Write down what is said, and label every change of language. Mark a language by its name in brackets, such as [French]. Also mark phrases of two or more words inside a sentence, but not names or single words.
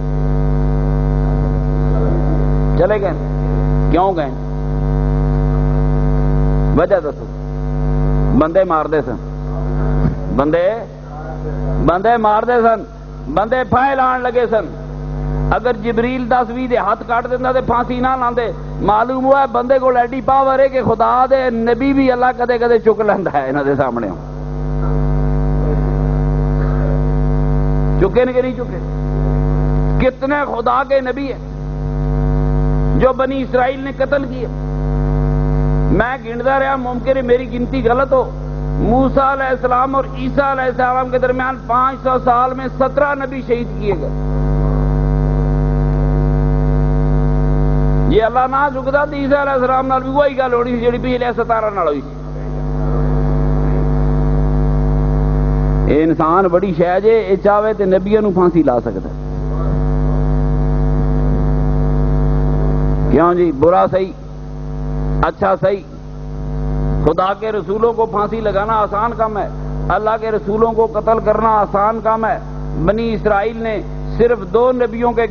[Punjabi] چلے گئے کیوں گئے وجہ دسو بندے مار دے سن بندے مار دے سن بندے پھائے لان لگے سن اگر جبریل 10-20 دے ہاتھ کاٹ دینا تے پھانسی نہ لاندے معلوم ہوا ہے بندے کو ایڈی پاور ہے کہ خدا دے نبی بھی اللہ کدے کدے چک لیندا ہے انہاں دے سامنے [Urdu] چکے کہ نہیں چکے کتنے خدا کے نبی ہیں جو بنی اسرائیل نے قتل کیے میں گنتا رہا ممکن ہے میری گنتی غلط ہو موسیٰ علیہ السلام اور عیسیٰ علیہ السلام کے درمیان 500 سال میں 17 نبی شہید کیے گئے [Punjabi] یہ اللہ نہ چکتا تو عیسیٰ علیہ السلام نال بھی وہی گل ہونی سی جڑی پچھلے 17 نال ہوئی سی اے انسان بڑی شے جے اے چاہے تے نبیاں نو پھانسی لا سکتا کیوں جی برا صحیح [Urdu] اچھا صحیح خدا کے رسولوں کو پھانسی لگانا آسان کام ہے اللہ کے رسولوں کو قتل کرنا آسان کام ہے بنی اسرائیل نے صرف 2 نبیوں کے